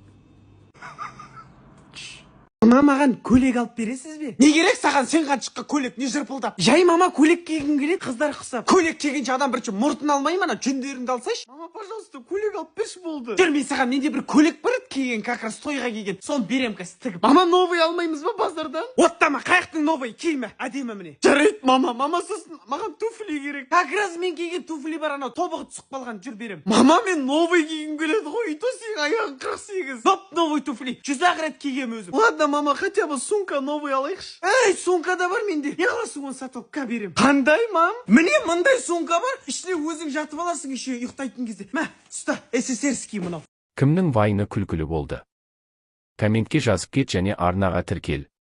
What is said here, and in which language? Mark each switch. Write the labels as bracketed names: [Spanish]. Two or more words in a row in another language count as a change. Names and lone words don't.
[Kazakh] Мама, маған көйлек алып бересіз бе? Не керек саған, сен қаншыққа көйлек, не жырпылдап? Жай мама көйлек кигің келеді, қыздар құсап. Көйлек кигенше адам бірінші мұртын алмай ма, жүндеріңді алсайшы. Мама, пожалуйста, көйлек алып берші болды. Жүр, мен саған менде бір көйлек бар еді киген, [Russian] как раз [Kazakh] тойға киген. Соны берем қазір тігіп. Мама, новый алмаймыз ба базардан? Оттама, қаяқтың новый, киме, әдемі міне. Жарайды, мама сосын маған туфли керек. [Russian] Как раз [Kazakh] мен киген туфли бар, анау тобығы түсіп қалған, жүр берем. Мама, мен новый кигім келеді ғой, то сен аяғың 48. Доп, новый туфли. 100 рет кигем өзім. [Russian] Ладно, мама, хотя бы сумка новый алайықшы. [Kazakh] Эй, сумка да бар менде. Не қыласың оны сатып қа берем. Қандай, мам? Міне мындай сумка бар. Ішіне өзің жатып аласың еще ұйықтайтын кезде. Мә, ұста, СССРский мынау. Кімнің вайны күлкілі болды? Комментке жазып кет және арнаға тіркел.